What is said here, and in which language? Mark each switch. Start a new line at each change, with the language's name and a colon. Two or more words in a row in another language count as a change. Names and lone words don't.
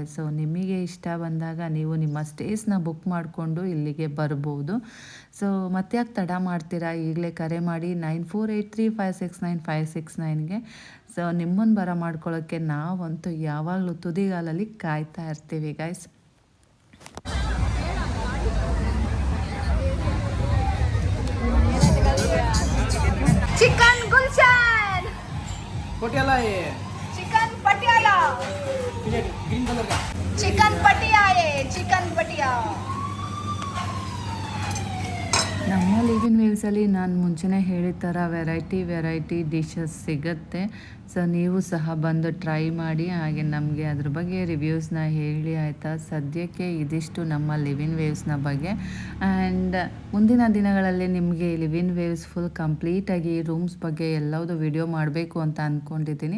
Kannada: ಸೊ ನಿಮಗೆ ಇಷ್ಟ ಬಂದಾಗ ನೀವು ನಿಮ್ಮ ಸ್ಟೇಸ್ನ ಬುಕ್ ಮಾಡಿಕೊಂಡು ಇಲ್ಲಿಗೆ ಬರ್ಬೋದು. ಸೊ ಮತ್ತ್ಯಾಕೆ ತಡ ಮಾಡ್ತೀರಾ, ಈಗಲೇ ಕರೆ ಮಾಡಿ 9483569569ಗೆ. ಸೊ ನಿಮ್ಮನ್ನು ಮಾಡ್ಕೊಳ್ಳೋಕ್ಕೆ ನಾವಂತೂ ಯಾವಾಗಲೂ ತುದಿಗಾಲಲ್ಲಿ ಕಾಯ್ತಾ ಇರ್ತೀವಿ ಗೈಸ್.
Hindi: चिकन गुलशन, पटियाला है, चिकन पटियाला,
English: green color
Hindi: का। चिकन पटिया है, चिकन पटिया।
Kannada: ನಮ್ಮ ಲಿವ್ ಇನ್ ವೇವ್ಸಲ್ಲಿ ನಾನು ಮುಂಚೆನೇ ಹೇಳಿದ ಥರ
English: variety dishes
Kannada: ಸಿಗುತ್ತೆ. ಸೊ ನೀವು ಸಹ ಬಂದು ಟ್ರೈ ಮಾಡಿ, ಹಾಗೆ ನಮಗೆ ಅದ್ರ ಬಗ್ಗೆ ರಿವ್ಯೂಸ್ನ ಹೇಳಿ ಆಯಿತಾ. ಸದ್ಯಕ್ಕೆ ಇದಿಷ್ಟು ನಮ್ಮ ಲಿವ್ ಇನ್ ವೇವ್ಸ್ನ ಬಗ್ಗೆ. ಆ್ಯಂಡ್ ಮುಂದಿನ ದಿನಗಳಲ್ಲಿ ನಿಮಗೆ ಲಿವ್ ಇನ್ ವೇವ್ಸ್ ಫುಲ್ ಕಂಪ್ಲೀಟಾಗಿ ರೂಮ್ಸ್ ಬಗ್ಗೆ ಎಲ್ಲವುದು ವಿಡಿಯೋ ಮಾಡಬೇಕು ಅಂತ ಅಂದ್ಕೊಂಡಿದ್ದೀನಿ.